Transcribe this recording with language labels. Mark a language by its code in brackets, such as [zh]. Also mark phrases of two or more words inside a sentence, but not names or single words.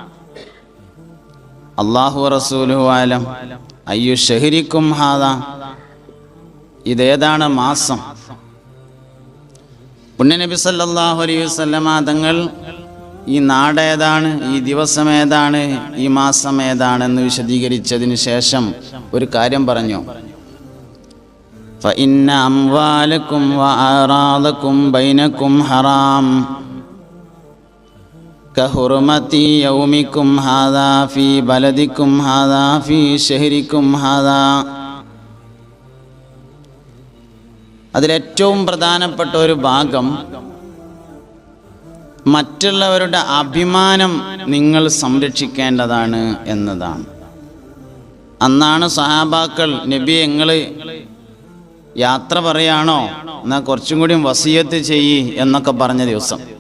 [ar] الله رسوله أعلم. أي شهركم هذا, [ml] ഇതേതാണ് മാസം? പുണ്യനബി [ar] صلى الله عليه وسلم [ml] തങ്ങൾ ഈ നാടേതാണ്, ഈ ദിവസം ഏതാണ്, ഈ മാസം ഏതാണെന്ന് വിശദീകരിച്ചതിന് ശേഷം ഒരു കാര്യം പറഞ്ഞു. [ar] فإن أموالكم وأعراضكم بينكم حرام كحرمة يومكم هذا في بلدكم هذا في شهركم هذا. [ml] അതിലേറ്റവും പ്രധാനപ്പെട്ട ഒരു ഭാഗം മറ്റുള്ളവരുടെ അഭിമാനം നിങ്ങൾ സംരക്ഷിക്കേണ്ടതാണ് എന്നതാണ്. അന്നാണ് സഹാബാക്കൾ, നബി നിങ്ങൾ യാത്ര പറയാണോ, എന്നാൽ കുറച്ചും കൂടി വസിയത്ത് ചെയ്യ് എന്നൊക്കെ പറഞ്ഞ ദിവസം.